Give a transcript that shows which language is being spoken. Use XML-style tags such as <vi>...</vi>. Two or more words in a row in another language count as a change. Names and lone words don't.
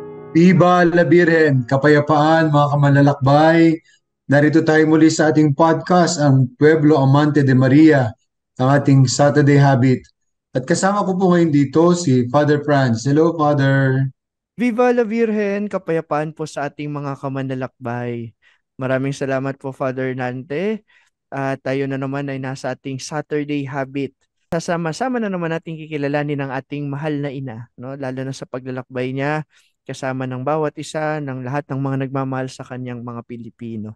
<es>Viva la Virgen,</es> <tl>kapayapaan mga kamanlalakbay. Narito tayo muli sa ating podcast, ang Pueblo Amante de Maria, ang ating Saturday Habit. At kasama ko po ngayon dito si Father Franz. Hello, Father.</tl> <es>Viva la Virgen,</es> <tl>kapayapaan po sa ating mga kamanlalakbay. Maraming salamat po, Father Nante. Tayo na naman ay nasa ating Saturday habit. Sasama-sama na naman natin kikilalanin ang ating mahal na ina, no? Lalo na sa paglalakbay niya, kasama ng bawat isa, ng lahat ng mga nagmamahal sa kanyang mga Pilipino.</tl>